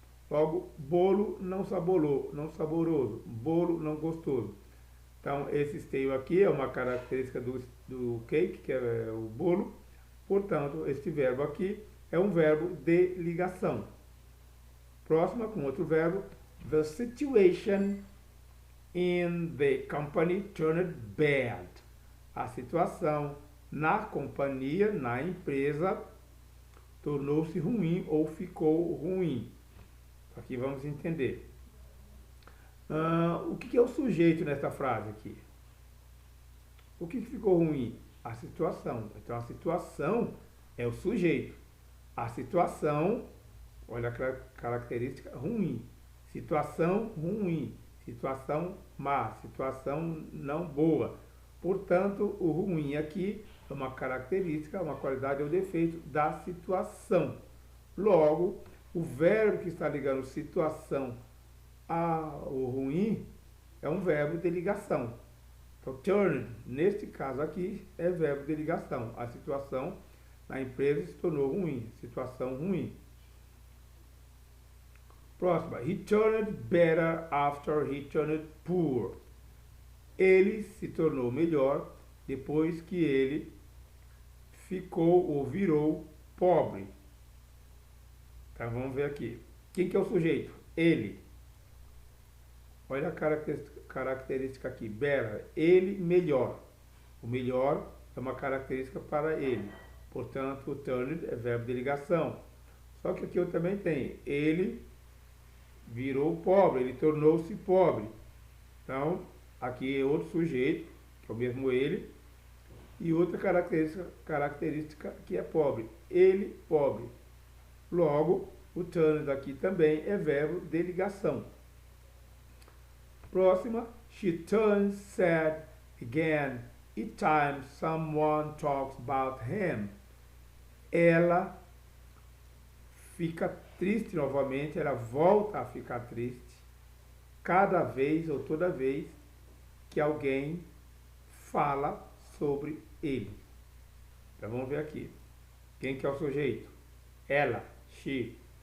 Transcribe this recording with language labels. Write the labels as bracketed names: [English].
[Portuguese] Logo, bolo não saboroso, bolo não gostoso. Então, esse stale aqui é uma característica do cake, que é o bolo. Portanto, este verbo aqui é um verbo de ligação. Próxima, com outro verbo. [English] The situation in the company turned bad. [Portuguese] A situação na companhia, na empresa, tornou-se ruim ou ficou ruim. Aqui vamos entender. O que é o sujeito nessa frase aqui? O que ficou ruim? A situação. Então, a situação é o sujeito. A situação, olha a característica, ruim. Situação ruim. Situação má. Situação não boa. Portanto, o ruim aqui é uma característica, uma qualidade ou defeito da situação. Logo, O verbo que está ligando situação ao ruim é um verbo de ligação. Então, turned, neste caso aqui, é verbo de ligação. A situação na empresa se tornou ruim, situação ruim. Próxima. [English] He turned better after he turned poor. [Portuguese] Ele se tornou melhor depois que ele ficou ou virou pobre. Então vamos ver aqui. Quem que é o sujeito? Ele. Olha a característica aqui. Better. Ele melhor. O melhor é uma característica para ele. Portanto, o turned é verbo de ligação. Só que aqui eu também tenho. Ele virou pobre. Ele tornou-se pobre. Então, aqui é outro sujeito, que é o mesmo ele. E outra característica que é pobre. Ele, pobre. Logo, o turned aqui também é verbo de ligação. Próxima. [English] She turns sad again each time someone talks about him. [Portuguese] Ela fica triste novamente, ela volta a ficar triste cada vez ou toda vez que alguém fala sobre ele. Então vamos ver aqui. Quem que é o sujeito? Ela, she.